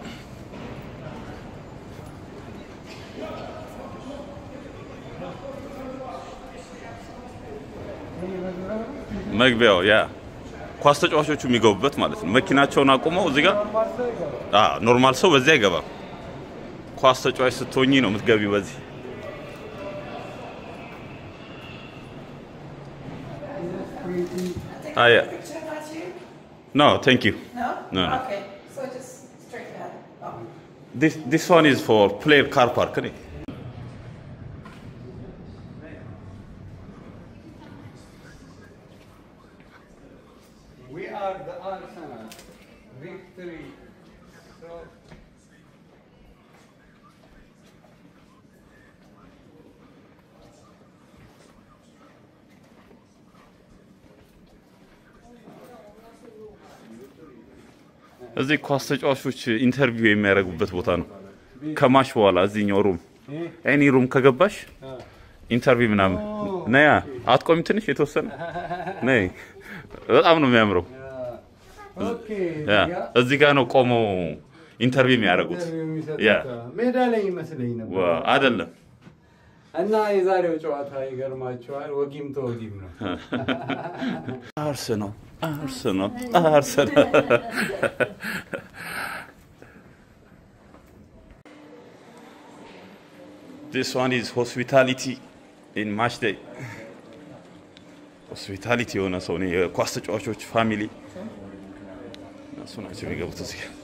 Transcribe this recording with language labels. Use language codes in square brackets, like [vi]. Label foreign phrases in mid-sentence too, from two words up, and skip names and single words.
[am] መግቢያው ያ ኳስ ተጫዋቾቹ የሚገቡበት ማለት ነው መኪናቸውን አቆመው እዚህ ጋር ኖርማል ሰው በዚህ አይገባም ኳስ ተጫዋች ስትሆኚ ነው የምትገቢው በዚህ Yeah. [en] No, thank you. No? Okay. So just straight ahead. Oh. This one is for player car park, right? We are the Arsenal victory so [am] እዚህ ኳስ ተጫዋቾች ኢንተርቪው የሚያደርጉበት ቦታ ነው ከማሽ በኋላ እዚህኛው ሩም [en] any room [am] ከገባሽ ኢንተርቪው ምናምን ነያ አትቆም ትንሽ የተወሰነ ነይ በጣም ነው የሚያምረው ኦኬ እዚህ ጋር ነው ቆመው ኢንተርቪው የሚያደርጉት ያ ሜዳ ላይ ይመስለኝ ነበር አይደለም እና የዛሬው ጨዋታ ይገርማችኋል ወጊም ተወጊም ነው Arsenal [en] This one is hospitality in match day hospitality [am] የሆነ ሰው ነው የኳስ ተጫዋቾች ፋሚሊ እሱ ናቸው የሚገቡት እዚህ